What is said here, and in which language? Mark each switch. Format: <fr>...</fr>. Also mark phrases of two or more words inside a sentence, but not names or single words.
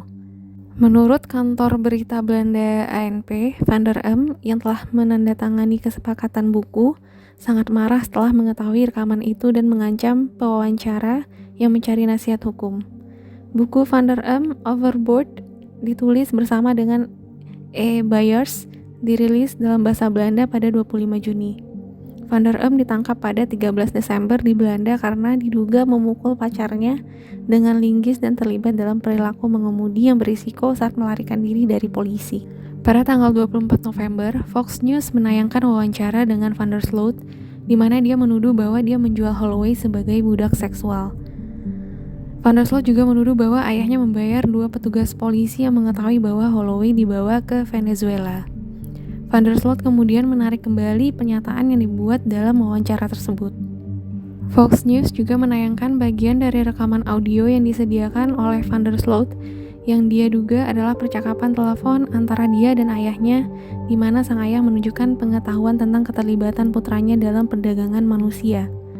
<id>Menurut kantor berita Belanda ANP, Van der yang telah menandatangani kesepakatan buku, sangat marah setelah mengetahui rekaman itu dan mengancam pewawancara yang mencari nasihat hukum. Buku Van der Overboard ditulis bersama dengan E. Beyers, dirilis dalam bahasa Belanda pada 25 Juni. Van der ditangkap pada 13 Desember di Belanda karena diduga memukul pacarnya dengan linggis dan terlibat dalam perilaku mengemudi yang berisiko saat melarikan diri dari polisi. Pada tanggal 24 November, Fox News menayangkan wawancara dengan Van der Sloot, di mana dia menuduh bahwa dia menjual Holloway sebagai budak seksual. Van der Sloot juga menuduh bahwa ayahnya membayar 2 petugas polisi yang mengetahui bahwa Holloway dibawa ke Venezuela. Van der Sloot kemudian menarik kembali pernyataan yang dibuat dalam wawancara tersebut. Fox News juga menayangkan bagian dari rekaman audio yang disediakan oleh Van der Sloot yang dia duga adalah percakapan telepon antara dia dan ayahnya, di mana sang ayah menunjukkan pengetahuan tentang keterlibatan putranya dalam perdagangan manusia.</id>